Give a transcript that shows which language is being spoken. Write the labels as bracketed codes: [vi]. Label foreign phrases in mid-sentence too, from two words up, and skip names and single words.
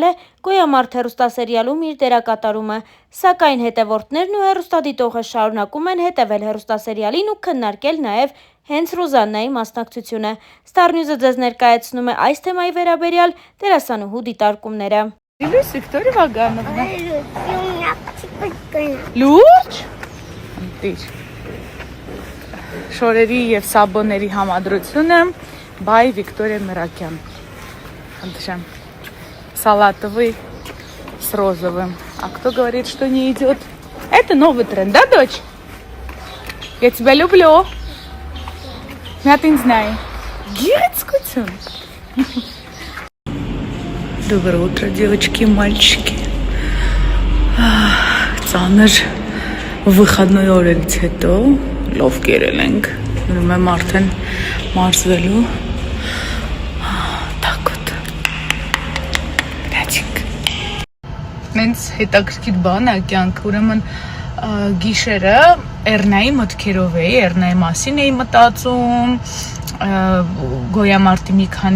[hy] է «Գոյամարդ» հեռուստասերիալում իր դերակատարումը, սակայն հետևորդներն ու հեռուստադիտողը շարունակում են հետևել հեռուստասերիալին ու քննարկել նաև հենց Ռուզաննայի մասնակցությունը։ Star News-ը ձեզ ներկայացնում է այս թեմայի վերաբերյալ դերասանուհու դիտարկումները։ Լույս Վիկտորիա Վագանովնա։ Լուրջ։ Շորերի եւ սաբոների համադրությունը by Виктория Миракян. [ru] Салатовый с розовым. А кто говорит, что не идет? Это новый тренд, да, дочь? Я тебя люблю. Я ты не знаю. Гирецкую. Доброе утро, девочки и мальчики. [hy] Ծանր выходной օրերից հետո լով կերել ենք։ Ուրեմն եմ արդեն մարզվելու։ Մենց հետաքրքիր բան է կյանքը, ուրեմն գիշերը Էռնայի մտքերով էի, Էռնայի մասին էի մտածում, Գոյամարտի մի քանի